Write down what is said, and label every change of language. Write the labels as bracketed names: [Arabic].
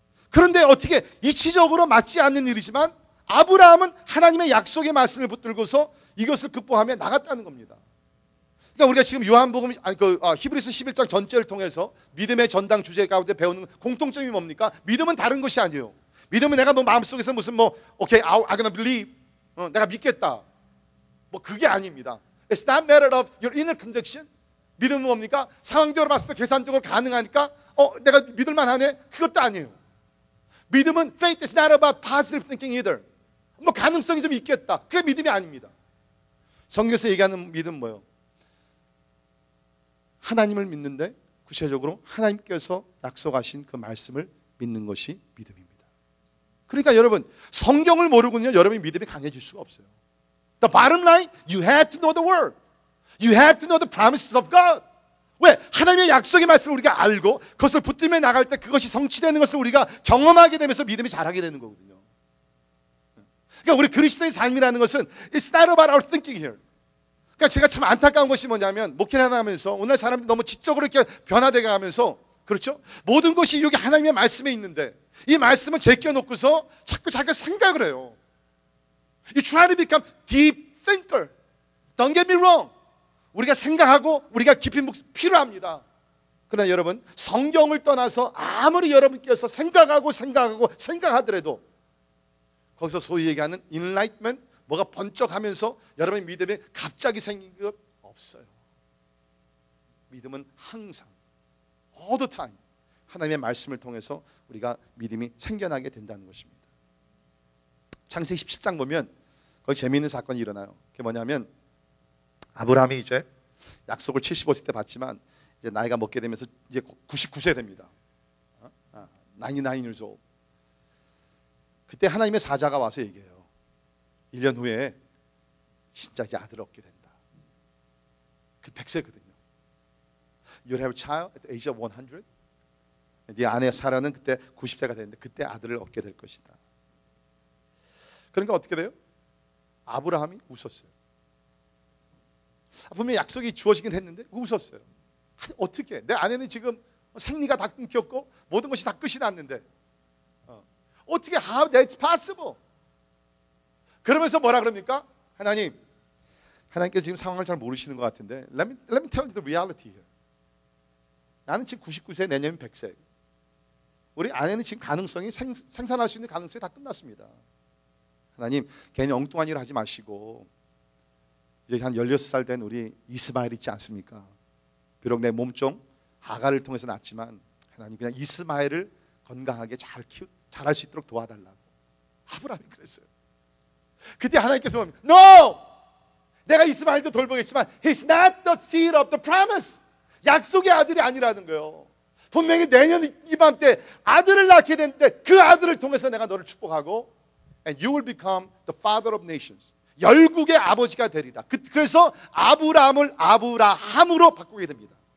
[Korean] 그런데 어떻게 이치적으로 맞지 않는 일이지만 아브라함은 하나님의 약속의 말씀을 붙들고서 이것을 극복하며 나갔다는 겁니다. 그러니까 우리가 지금 요한복음 히브리서 11장 전체를 통해서 믿음의 전당 주제 가운데 배우는 공통점이 뭡니까? 믿음은 다른 것이 아니에요. 믿음은 내가 뭐 마음속에서 무슨 [English] okay, I'm gonna believe, [Korean] 내가 믿겠다, 뭐 그게 아닙니다. [English] It's not matter of your inner conviction. [Korean] 믿음은 뭡니까? 상황적으로 봤을 때 계산적으로 가능하니까 내가 믿을만 하네, 그것도 아니에요. [English] 믿음은 faith is not about positive thinking either. [Korean] 뭐 가능성이 좀 있겠다, 그게 믿음이 아닙니다. 성경에서 얘기하는 믿음은 뭐예요? 하나님을 믿는데 구체적으로 하나님께서 약속하신 그 말씀을 믿는 것이 믿음입니다. 그러니까 여러분, 성경을 모르고는요, 여러분이 믿음이 강해질 수가 없어요. [English] The bottom line, you have to know the word. You have to know the promises of God. [Korean] 왜? 하나님의 약속의 말씀을 우리가 알고 그것을 붙들며 나갈 때 그것이 성취되는 것을 우리가 경험하게 되면서 믿음이 자라게 되는 거거든요. 그러니까 우리 그리스도의 삶이라는 것은 [English] It's not about our thinking here. [Korean] 그러니까 제가 참 안타까운 것이 뭐냐면, 목회를 하면서 오늘 사람들이 너무 지적으로 이렇게 변화되게 하면서, 그렇죠? 모든 것이 여기 하나님의 말씀에 있는데 이 말씀을 제껴놓고서 자꾸 자기가 생각을 해요. [English] You try to become deep thinker. Don't get me wrong. [Korean] 우리가 생각하고 우리가 깊이 필요합니다. 그러나 여러분, 성경을 떠나서 아무리 여러분께서 생각하더라도 거기서 소위 얘기하는 enlightenment, 뭐가 번쩍하면서 여러분의 믿음에 갑자기 생긴 것 없어요. 믿음은 항상 [English] all the time [Korean] 하나님의 말씀을 통해서 우리가 믿음이 생겨나게 된다는 것입니다. 창세기 17장 보면 거기 재미있는 사건이 일어나요. 그게 뭐냐면, 아브라함이 이제 약속을 75세 때 받지만 이제 나이가 먹게 되면서 이제 99세 됩니다. [English] 99 years old. [Korean] 그때 하나님의 사자가 와서 얘기해요. 1년 후에 진짜 이제 아들을 얻게 된다. 그 100세거든요. [English] You'll have a child at the age of 100. [Korean] 네 아내 사라는 그때 90세가 되는데 그때 아들을 얻게 될 것이다. 그러니까 어떻게 돼요? 아브라함이 웃었어요. 분명히 약속이 주어지긴 했는데 웃었어요. 어떻게? 내 아내는 지금 생리가 다 끊겼고 모든 것이 다 끝이 났는데 어떻게 [English] how that's possible? [Korean] 그러면서 뭐라 그럽니까? 하나님께서 지금 상황을 잘 모르시는 것 같은데 [English] let me tell you the reality here. [Korean] 나는 지금 99세, 내년은 100세. 우리 아내는 지금 가능성이 생산할 수 있는 가능성이 다 끝났습니다. 하나님, 괜히 엉뚱한 일 하지 마시고 이제 한 16살 된 우리 이스마엘 있지 않습니까? 비록 내 몸종 하가를 통해서 낳았지만 하나님 그냥 이스마엘을 건강하게 잘할 수 있도록 도와달라고. 아브라함이 그랬어요. 그때 하나님께서 보면 No! 내가 이스마엘도 돌보겠지만 [English] He's not the seed of the promise. [Korean] 약속의 아들이 아니라는 거예요. 분명히 내년 이맘때 아들을 낳게 되는데 그 아들을 통해서 내가 너를 축복하고 [English] And you will become the father of nations. [Korean] 열국의 아버지가 되리라. 그래서 아브라함을 아브라함으로 바꾸게 됩니다.